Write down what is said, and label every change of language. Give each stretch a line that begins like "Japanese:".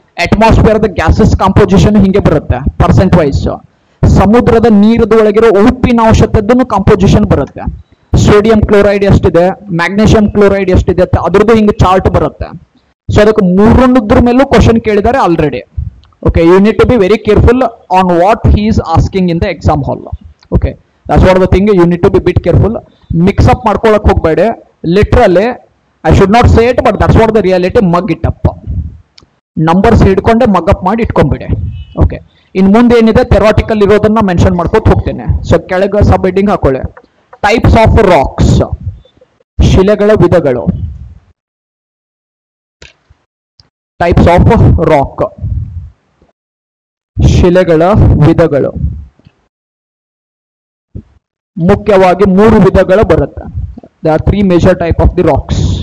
Kannada: Atmosphere gases composition ಹಿಂಗೆ ಬರುತ್ತೆ percent wise. ಸಮುದ್ರದ ನೀರದ ಒಳಗಿರೋ ಉಪ್ಪಿನಾಂಶದ್ದು ಕಾಂಪೋಸಿಷನ್ ಬರುತ್ತೆ. ಸೋಡಿಯಂ ಕ್ಲೋರೈಡ್ ಎಷ್ಟಿದೆ, ಮ್ಯಾಗ್ನೀಷಿಯಂ ಕ್ಲೋರೈಡ್ ಎಷ್ಟಿದೆ ಅಂತ ಅದ್ರದ್ದು ಹಿಂಗೆ ಚಾರ್ಟ್ ಬರುತ್ತೆ. ಸೊ ಅದಕ್ಕೆ 3 ಮೇಲೂ ಕ್ವಶನ್ ಕೇಳಿದ್ದಾರೆ already.
English: Okay, you need to be very careful on what he is asking in the exam hall. Okay, that's what the thing. You need to be bit careful.
Kannada: Mix up ಮಾಡ್ಕೊಳ್ಳೋಕೆ ಹೋಗಬೇಡಿ.
English: Literally, I should not say it, but that's what the reality. Mug it up.
Kannada: Numbers ಹಿಡ್ಕೊಂಡೆ mug up ಮಾಡಿ ಇಟ್ಕೊಂಡ್ಬಿಡಿ. Okay, ಇನ್ನು ಮುಂದೆ ಏನಿದೆ theoretical ಇರೋದನ್ನ mention ಮಾಡ್ಕೋತ ಹೋಗ್ತೇನೆ. So ಕೆಳಗೆ ಸಬ್ ಹೆಡಿಂಗ್ ಹಾಕೊಳ್ಳಿ.
English: types of rocks,
Kannada: ಶಿಲೆಗಳ ವಿಧಗಳು.
English: types of rock,
Kannada: ಶಿಲೆಗಳ ವಿಧಗಳು ಮುಖ್ಯವಾಗಿ 3 ವಿಧಗಳು ಬರುತ್ತೆ.
English: There are 3 major type of the rocks.